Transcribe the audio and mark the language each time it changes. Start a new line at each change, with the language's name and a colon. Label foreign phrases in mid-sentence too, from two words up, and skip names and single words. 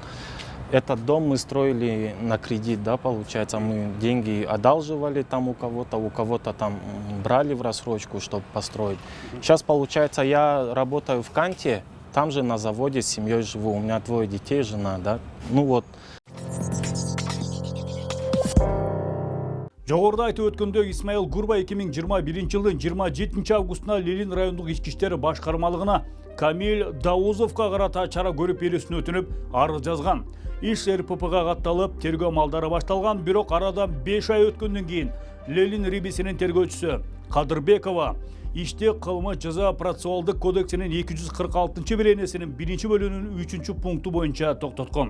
Russian: Этот дом мы строили на кредит, да, получается, мы деньги одалживали там у кого-то там брали в рассрочку, чтобы построить. Сейчас, получается, я работаю в Канте, там же на заводе с семьей живу, у меня 2 детей, жена, да, ну вот.
Kyrgyz: Жогоруда айтып өткөндө Исмаил Гурба 2021 жылдын 27 августуна Лелин райондук ички иштер башкармалыгына Камиль Давузовго карата чара көрүп берүүсүн өтүнүп арыз жазган. Иш РППга катталып, тергөө малдары башталган, бирок арадан 5 ай өткөндөн кийин Лелин рибисинин тергөөчүсү Кадырбекова иште кылмыш жаза процессуалдык кодексинин 246-беренесинин 1-бөлүгүнүн 3-пункту боюнча токтоткон.